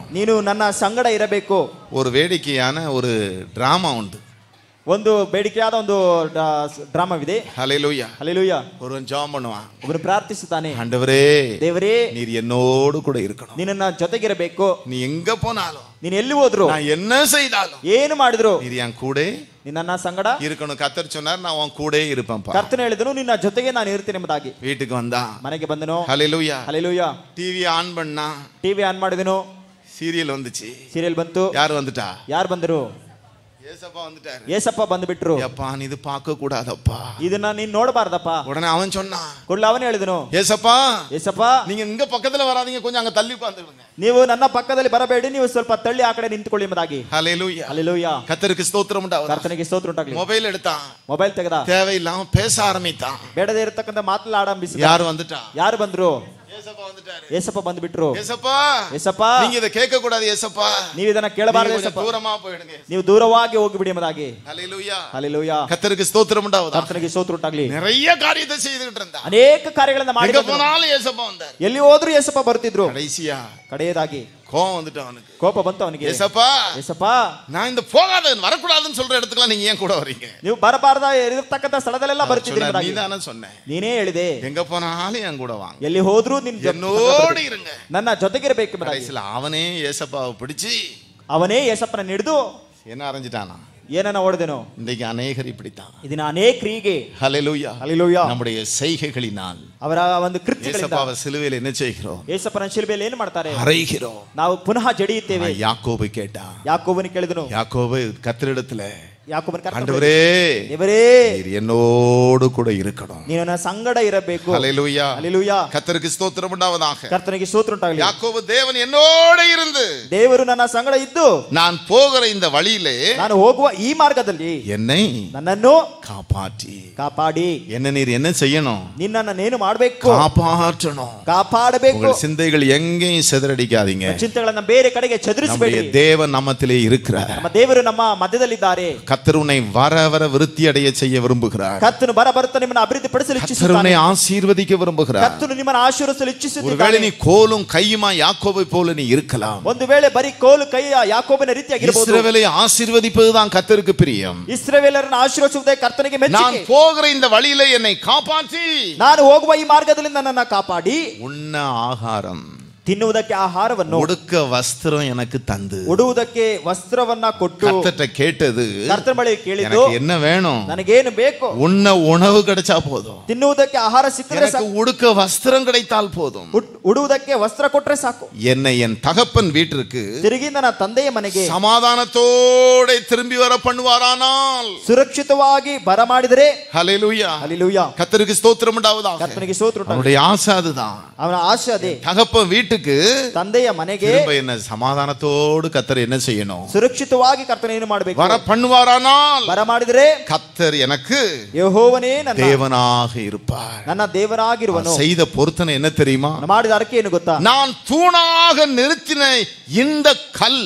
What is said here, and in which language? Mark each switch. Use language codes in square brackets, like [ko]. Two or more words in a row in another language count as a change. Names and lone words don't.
[kn] ನೀನು ನನ್ನ ಸಂಗಡ ಇರಬೇಕು. [ta] ஒரு வேடிக்கையான ஒரு டிராமா உண்டு. [kn] ಒಂದು ಬೇಡಿಕೆಯಾದ ಒಂದು ಡ್ರಾಮಾವಿದೆ. [ta] ஹல்லேலூயா. ஹல்லேலூயா. ஒருவன் ஜெபம் பண்ணுவான். [kn] ಒಬ್ಬನು ಪ್ರಾರ್ಥಿಸುತ್ತಾನೆ, [ta] ஆண்டவரே [kn] ದೇವರೇ [ta] நீர் என்னோடு கூட இருக்கணும். [kn] ನಿನ್ನ ಜೊತೆಗಿರಬೇಕು. [ta] நீ எங்க போனாலும், [kn] ನೀನು ಎಲ್ಲಿ ಹೋದ್ರು, [ta] நான் என்ன செய்தாலும், [kn] ಏನು ಮಾಡಿದ್ರು, [ta] நீர் என் கூட [kn] ನಿನ್ನ ಸಂಗಡ [ta] இருக்கணும். கர்த்தர் சொன்னார், நான் உன் கூட இருப்பேன்ப்பா. [kn] ಕರ್ತನು ಹೇಳಿದನು, ನಿನ್ನ ಜೊತೆಗೆ ನಾನು ಇರ್ತೀನಿ ಎಂಬುದಾಗಿ. [ta] வீட்டுக்கு வந்தா, [kn] ಮನೆಗೆ ಬಂದನು. [ta] ஹல்லேலூயா. [kn] ಹಲ್ಲೇಲೂಯಾ. [en] TV on [ta] பண்ணா, [en] TV on [kn] ಮಾಡಿದನು, [ta] சீரியல் வந்துச்சு. [kn] ಸೀರಿಯಲ್ ಬಂತು. [ta] யார் வந்துட்டா? [kn] ಯಾರು ಬಂದರು? [ta] ஏசப்பா வந்துட்டாரு. [kn] ಏಸಪ್ಪ ಬಂದ್ಬಿಟ್ರು. [ta] அப்பா நீ இது பார்க்க கூடாதப்பா, [kn] ಇದನ್ನ ನೀನ್ ನೋಡಬಾರ್ದಪ್ಪ. [ta] உடனே அவன் சொன்னான், [kn] ಕೊಳ್ಳ ಅವನೇ ಹೇಳಿದನು, [ta] ஏசப்பா [kn] ಏಸಪ್ಪ [ta] நீங்க இங்க பக்கத்துல வராதீங்க, கொஞ்சம் அங்க தள்ளி உட்கார்ந்துடுங்க. [kn] ನೀವು ನನ್ನ ಪಕ್ಕದಲ್ಲಿ ಬರಬೇಡಿ, ನೀವು ಸ್ವಲ್ಪ ತಳ್ಳಿ ಆ ಕಡೆ ನಿಂತುಕೊಳ್ಳಿ ಎಂಬುದಾಗಿ. [ta] ஹல்லேலூயா. [kn] ಹಲ್ಲೇಲೂಯಾ. [ta] கர்த்தருக்கு ஸ்தோத்திரம் உண்டாவதாக. [kn] ಕರ್ತನಿಗೆ ಸ್ತೋತ್ರ ಉಂಟಾಗಲಿ. [ta] மொபைல் எடுத்தான், [kn] ಮೊಬೈಲ್ ತೆಗೆದ, [ta] தேவையில்லாம பேச ஆரம்பித்தான். [kn] ಬೇಡದೇ ಇರತಕ್ಕಂತ ಮಾತಲ್ಲ ಆರಂಭಿಸಿದ. [ta] யார் வந்துட்டா? [kn] ಯಾರು ಬಂದ್ರು? [ta] ஏசப்பா வந்துட்டாரு. [kn] ಏಸಪ್ಪ ಬಂದ್ಬಿಟ್ರು. [ta] ஏசப்பா [kn] ಏಸಪ್ಪ [ta] நீங்க இத கேட்க கூடாது ஏசப்பா, [kn] ನೀವು ಇದನ್ನ ಕೇಳಬಾರದು [ta] கொஞ்சம் [kn] ಏಸಪ್ಪ, [ta] தூரமா போயிடுங்க. [kn] ನೀವು ದೂರವಾಗಿ ಹೋಗಿಬಿಡಿ ಎಂಬುದಾಗಿ. [ta] ஹல்லேலூயா. [kn] ಹಲ್ಲೇಲೂಯಾ. [ta] கர்த்தருக்கு ஸ்தோத்திரம் உண்டாவதாக. [kn] ಕರ್ತನಿಗೆ ಸ್ತೋತ್ರ ಉಂಟಾಗಲಿ. [ta] நிறைய காரியத்தை செய்துட்டு இருந்தா, [kn] ಅನೇಕ ಕಾರ್ಯಗಳನ್ನ ಮಾಡಿ [ta] எங்க போனாலும் ஏசப்பா வந்தார். [kn] ಎಲ್ಲಿ ಹೋದ್ರು ಏಸಪ್ಪ ಬರ್ತಿದ್ರು. [ta] கடைசியா [kn] ಕಡೆಯದಾಗಿ [ta] கோவம் வந்துட்டு அவனுக்கு, [kn] ಕೋಪ ಬಂತು ಅವನಿಗೆ. [ta] ஏசப்பா [kn] ಏಸಪ್ಪ [ta] நான் இந்த போகாத வரக்கூடாதுன்னு சொல்ற இடத்துக்குலாம் நீங்க ஏன் கூட வரீங்க? [kn] ನೀವು ಬರಬಾರದ ಇರತಕ್ಕಂತ ಸ್ಥಳದಲ್ಲೆಲ್ಲ ಬರ್ತಿದ್ರಿ [ta] சொன்னார், [kn] ಎಂಬುದಾಗಿ. [ta] நீதானே சொன்னேன், [kn] ನೀನೇ ಹೇಳಿದೆ, [ta] எங்க போனாலும் என் கூட வாங்க, [kn] ಎಲ್ಲಿ ಹೋದ್ರು ನಿನ್ [ta] என்னோடு இருங்க. [kn] ನನ್ನ ಜೊತೆಗಿರಬೇಕು ಎಂಬುದಾಗಿ. [ta] கடைசில அவனே ஏசப்பாவை பிடிச்சு [kn] ಅವನೇ ಏಸಪ್ಪನ ಹಿಡಿದು [ta] என்ன அரைஞ்சிட்டானா? [kn] ಏನನ್ನ ಹೊಡೆದನು? [ta] இன்றைக்கு அநேகர் இப்படித்தான். [kn] ಇದನ್ನ ಅನೇಕರಿಗೆ [ta] ஹல்லேலூயா. [kn] ಹಲ್ಲೇಲೂಯಾ. [ta] நம்முடைய செய்கைகளினால் [kn] ಅವರ ಒಂದು ಕೃತ್ಯಗಳಿಂದ [ta] ஏசப்பாவை சிலுவையில் என்ன செய்கிறோம்? [kn] ಏಸಪ್ಪನ ಶಿಲುಬೆಯಲ್ಲಿ ಏನು ಮಾಡ್ತಾರೆ? [ta] அறைகிறோம். [kn] ನಾವು ಪುನಃ ಜಡಿಯುತ್ತೇವೆ. [ta] யாக்கோபு கேட்டா, [kn] ಯಾಕೋಬನ ಕೇಳಿದನು. [ta] யாக்கோபு கர்த்தரிடத்துல, [kn] ಯಾಕೋಬನ [ta] ஆண்டவரே [kn] ದೇವರೇ [ta] நீர் என்னோடு கூட இருக்கணும். [kn] ನೀನು ನನ್ನ ಸಂಗಡ ಇರಬೇಕು. [ta] ஹல்லேலூயா. [kn] ಹಲ್ಲೇಲೂಯಾ. [ta] கர்த்தருக்கு ஸ்தோத்திரம் உண்டாவதாக. [kn] ಕರ್ತನಿಗೆ ಸ್ತೋತ್ರ ಉಂಟಾಗಲಿ. [ta] யாக்கோபு தேவன் என்னோடு இருந்து, [kn] ದೇವರು ನನ್ನ ಸಂಗಡ ಇದ್ದು, [ta] நான் போகிற இந்த வழியிலே [kn] ನಾನು ಹೋಗುವ ಈ ಮಾರ್ಗದಲ್ಲಿ [ta] என்னை [kn] ನನ್ನನ್ನು [ta] காப்பாற்றி, [kn] ಕಾಪಾಡಿ, [ta] என்ன நீர் என்ன செய்யணும்? [kn] ನಿನ್ನನ್ನೇನು ಮಾಡಬೇಕು? [ta] காப்பாற்றணும். [kn] ಕಾಪಾಡಬೇಕು. [ta] உங்கள் சிந்தைகள் எங்கேயும் சிதறடிக்காதீங்க. [kn] ಚಿಂತೆಗಳನ್ನ ಬೇರೆ ಕಡೆಗೆ [ta] நம்முடைய [kn] ಚದುರಿಸಬೇಡಿ. [ta] தேவன் நம்மத்திலே இருக்கிறார். [kn] ನಮ್ಮ ದೇವರು ನಮ್ಮ ಮಧ್ಯದಲ್ಲಿದ್ದಾರೆ. [ta] கர்த்தர் உன்னை வர வர விருத்தி அடைய செய்ய விரும்புகிறார். [kn] ಕರ್ತನು ಬರುತ್ತಾ ನಿಮ್ಮನ್ನು ಅಭಿವೃದ್ಧಿಪಡಿಸಲು [ta] கர்த்தர் [kn] ಇಚ್ಛಿಸುತ್ತಾನೆ. [ta] உன்னை ஆசீர்வதிக்க விரும்புகிறார். [kn] ಕರ್ತನು ನಿಮ್ಮನ್ನು ಆಶೀರ್ವದಿಸಲು [ta] ஒருவேளை [kn] ಇಚ್ಛಿಸುತ್ತಾನೆ. [ta] நீ கோலும் கையுமா யாக்கோபை போல நீ இருக்கலாம். [kn] ಒಂದು ವೇಳೆ ಬರೀ ಕೋಲು ಕೈ ಯಾಕೋಬನ ರೀತಿಯಾಗಿರಬಹುದು. [ta] இஸ்ரவேலை ஆசீர்வதிப்பதுதான் கர்த்தருக்கு பிரியம். [kn] ಇಸ್ರಾಯೇಲರನ್ನು ಆಶೀರ್ವದಿಸುವುದೇ ಕರ್ತನಿಗೆ [ta] நான் [kn] ಮೆಚ್ಚಿಕೆ. [ta] போகிற இந்த வழியிலே என்னை காப்பாற்றி, [kn] ನಾನು ಹೋಗುವ ಈ ಮಾರ್ಗದಲ್ಲಿ ನನ್ನನ್ನು ಕಾಪಾಡಿ, [ta] உண்ண ஆகாரம், [kn] ತಿನ್ನುವುದಕ್ಕೆ ಆಹಾರವನ್ನು, [ta] உடுக்க வஸ்திரம் எனக்கு தந்து, [kn] ಉಡುವುದಕ್ಕೆ ವಸ್ತ್ರವನ್ನ ಕೊಟ್ಟು, [ta] கர்த்தர்ட்ட கேட்டது, [kn] ಕರ್ತನ ಬಳಿ ಕೇಳಿದ್ದು, [ta] எனக்கு என்ன வேணும்? [kn] ನನಗೇನು ಬೇಕು? [ta] உண்ண உணவு கிடைச்சா போதும், [kn] ತಿನ್ನುವುದಕ್ಕೆ ಆಹಾರ ಸಿಕ್ಕಿದ್ರೆ [ta] எனக்கு [kn] ಸಾಕು, [ta] உடுக்க வஸ்திரம் கிடைத்தால் போதும். [kn] ಉಡುವುದಕ್ಕೆ ವಸ್ತ್ರ ಕೊಟ್ರೆ ಸಾಕು. [ta] என்னை என் தகப்பன் வீட்டிற்கு [kn] ತಿರುಗಿ ನನ್ನ ತಂದೆಯ ಮನೆಗೆ [ta] சமாதானத்தோட திரும்பி வர பண்ணுவாரானால், [kn] ಸುರಕ್ಷಿತವಾಗಿ ಬರಮಾಡಿದರೆ, [ta] ஹல்லேலூயா, [kn] ಹಲ್ಲೇಲೂಯಾ, [ta] கர்த்தருக்கு ஸ்தோத்திரம் உண்டாவதாக. [kn] ಕರ್ತನಿಗೆ ಸ್ತೋತ್ರ ಉಂಟಾಗಲಿ. [ta] அவருடைய ஆசை அதுதான். [kn] ಅವನ ಆಶೆ ಅದೇ. [ta] தகப்பன் வீட்டுக்கு [kn] ತಂದೆಯ ಮನೆಗೆ [ta] திரும்ப என்ன சமாதானத்தோடு கர்த்தர் என்ன செய்யணும்? [kn] ಸುರಕ್ಷಿತವಾಗಿ ಕರ್ತನ ಏನು ಮಾಡಬೇಕು? [ta] வர பண்ணுவாரானால் [kn] ಬರಮಾಡಿದರೆ [ta] கர்த்தர் எனக்கு [kn] ಯೆಹೋವನೇ ನನ್ನ [ta] தேவனாக இருப்பார். [kn] ನನ್ನ ದೇವನಾಗಿರುವನು. [ta] செய்த பொருத்தனை என்ன தெரியுமா? [kn] ನಾನು ಮಾಡಿದ ಅರಕೆ ಏನು ಗೊತ್ತಾ? [ta] நான் தூணாக நிறுத்தின இந்த கல்